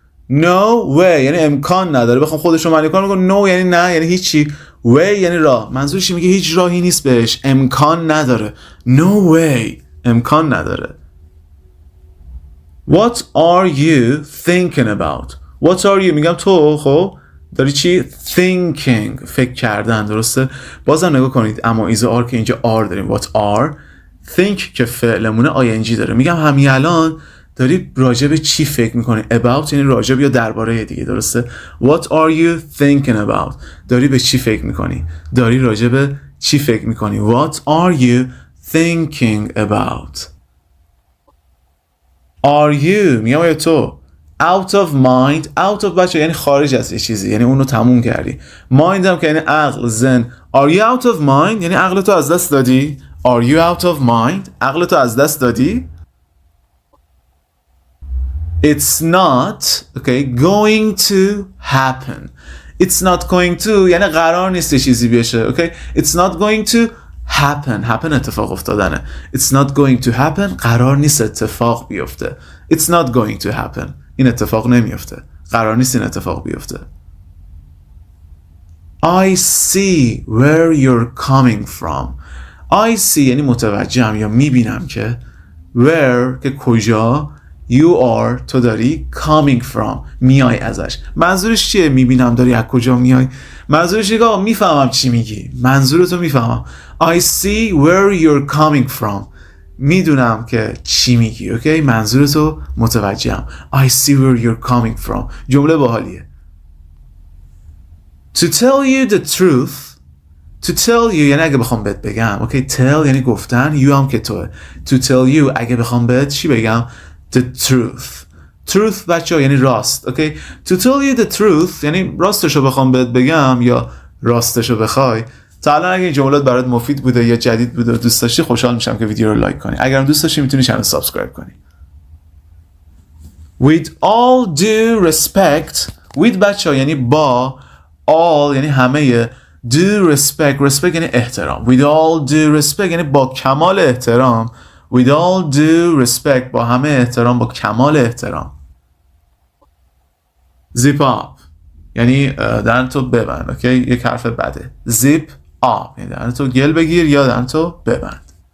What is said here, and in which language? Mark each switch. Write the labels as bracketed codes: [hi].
[en] no way [fa] یعنی امکان نداره. بخوام خودش رو معنی کنم میگم no یعنی نه یعنی هیچی. way یعنی راه. منظورش میگه هیچ راهی نیست بهش. امکان نداره. [en] no way [fa] امکان نداره. [en] what are you thinking about what are you [fa] میگم تو خب داری چی [en] thinking [fa] فکر کردن. درسته. بازم نگاه کنید اما ایز آر که اینجا آر داریم. what are think که فعلمونه ing داره. میگم همین الان داری راجع به چی فکر میکنی. about یعنی راجع به یا درباره دیگه. درسته. [en] what are you thinking about [fa] داری به چی فکر میکنی. داری راجع به چی فکر میکنی. [en] what are you thinking about are you [fa] میگم آیا تو [en] out of mind out of [fa] بچه یعنی خارج از یه چیزی یعنی اونو تموم کردی. mind هم که یعنی عقل ذهن. [en] are you out of mind [fa] یعنی عقل تو از دست دادی. [en] are you out of mind [fa] عقل تو از دست دادی. [en] it's not okay going to happen it's not going to [fa] یعنی قرار نیست یه چیزی بشه. [en] okay it's not going to happen [fa] اتفاق افتادنه. [en] it's not going to happen [fa] قرار نیست اتفاق بیفته. [en] it's not going to happen [fa] این اتفاق نمیفته. قرار نیست این اتفاق بیفته. [en] I see where you're coming from I see [fa] یعنی متوجهم یا میبینم که [en] where [fa] که کجا [en] you are [fa] تو داری [en] coming from [fa] میای ازش. منظورش چیه میبینم داری از کجا میای. منظورش اینه که میفهمم چی میگی. منظورتو میفهمم. [en] I see where you're coming from [fa] میدونم که چی میگی. اوکی منظورتو متوجهم. [en] I see where you're coming from [fa] جمله باحالیه. [en] to tell you the truth to tell you [fa] یعنی اگه بخوام بهت بگم. اوکی tell یعنی گفتن you هم که توه. [en] to tell you [fa] اگه بخوام بهت چی بگم. [en] the truth [fa] بچه یعنی راست. اوکی [en] to tell you the truth [fa] یعنی راستشو بخوام بهت بگم یا راستشو بخوای. تا الان اگه این جملات برات مفید بوده یا جدید بوده و دوست داشتی خوشحال میشم که ویدیو رو لایک کنی. اگرم دوست داشتی میتونی چنل سابسکرایب کنی. [en] with all due respect with [fa] بچه یعنی با [en] all [fa] یعنی همه [en] due respect [fa] یعنی احترام. [en] with all due respect [fa] یعنی با کمال احترام. [en] with all due respect [fa] با همه احترام با کمال احترام. [en] zip up [fa] یعنی دهنتو ببند. اوکی یک حرف بده. [en] zip up [fa] یعنی دهنتو گل بگیر یا دهنتو ببند.